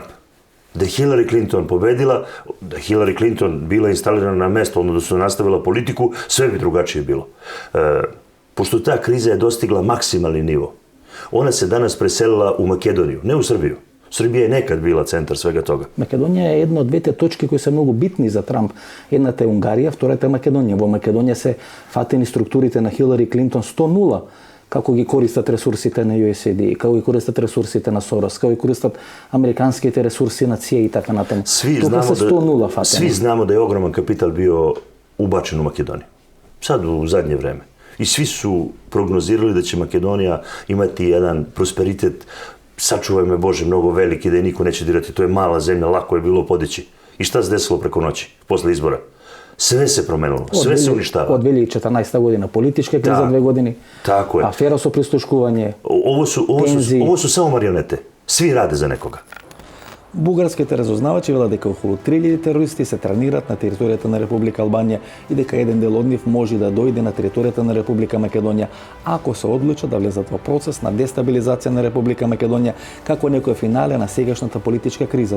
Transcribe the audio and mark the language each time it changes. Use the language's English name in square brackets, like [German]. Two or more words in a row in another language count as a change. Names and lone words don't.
[Serbian] Da je Hillary Clinton pobedila, da je Hillary Clinton bila instalirana na mesto, odnosno nastavila politiku, sve bi drugačije bilo. Pošto ta kriza je dostigla maksimalni nivo, ona se danas preselila u Makedoniju, ne u Srbiju. Srbija je nekad bila centar svega toga. [Macedonian] Македонија е една од двете точки кои се многу битни за Трамп. Едната е Унгарија, втората е Македонија. Во Македонија се фатени структурите на Хилари Клинтон 100-0, како ги користат ресурсите на USAID, како ги користат ресурсите на Сорос, како ги користат американските ресурси на CIA и така натаму. [Serbian] Svi znamo da je ogroman kapital bio ubačen u Makedoniju. Sad u zadnje vreme. I svi su prognozirali da će Makedonija imati jedan prosperitet, sačuvaj me Bože, mnogo veliki, da je niko neće dirati. To je mala zemlja, lako je bilo podići. I šta se desilo preko noći, posle izbora? Sve se promenilo, sve se uništava. [Macedonian] Од 2014 година политичка криза, 2 години. [Serbian] Tako je. [Macedonian] Афера со прислушкување. [Serbian] Ovo su samo marionete. Svi rade za nekoga. [Macedonian] Бугарските разузнавачи велат дека околу 3000 терористи се тренираат на територијата на Република Албанија и дека еден дел од нив може да дојде на територијата на Република Македонија ако се одлучат да влезат во процес на дестабилизација на Република Македонија како некој финале на сегашната политичка криза.